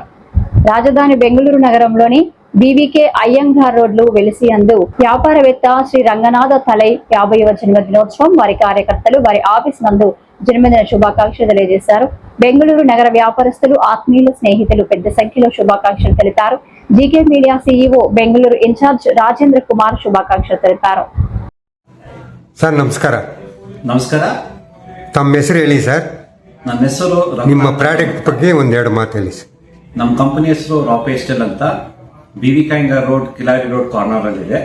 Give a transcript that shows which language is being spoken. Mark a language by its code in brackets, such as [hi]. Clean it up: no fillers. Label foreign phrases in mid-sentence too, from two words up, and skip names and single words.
[te] రాజధాని బెంగళూరు నగరంలోని బీవీకే అయ్యంగార్ రోడ్లు వెలిసి అందు వ్యాపారవేత్త శ్రీ రంగనాథ తలై 50వ జన్మదినోత్సవం వారి కార్యకర్తలు వారి ఆఫీస్ నందు జన్మదిన శుభాకాంక్షలు తెలియజేశారు. బెంగళూరు నగర వ్యాపారస్తులు, ఆత్మీయులు, స్నేహితులు పెద్ద సంఖ్యలో శుభాకాంక్షలు తెలిపారు. జీకే మీడియా సీఈఓ బెంగళూరు ఇన్ఛార్జ్ ರಾಜೇಂದ್ರ ಕುಮಾರ್ [kn] ಶುಭಾಕಾಂಕ್ಷలు ತಿಳಿಸಿದರು. ಸರ್ ನಮಸ್ಕಾರ. ನಮಸ್ಕಾರ. ತಮ್ಮ ಹೆಸರು ಹೇಳಿ ಸರ್. ನನ್ನ ಹೆಸರು ನಿಮ್ಮ ಪ್ರಾಡಕ್ಟ್ ಬಗ್ಗೆ ಒಂದೆರಡು ಮಾತು ಹೇಳಿ ಸರ್. ನಮ್ಮ ಕಂಪನಿ ಹೆಸರು ರಾ ಪೇಸ್ಟಲ್ ಅಂತ, ಬೀವಿಕೆ ಅಯ್ಯಂಗಾರ್ ರೋಡ್, ಕಿಲಾರಿ ರೋಡ್ ಕಾರ್ನರ್ ಅಲ್ಲಿ ಇದೆ.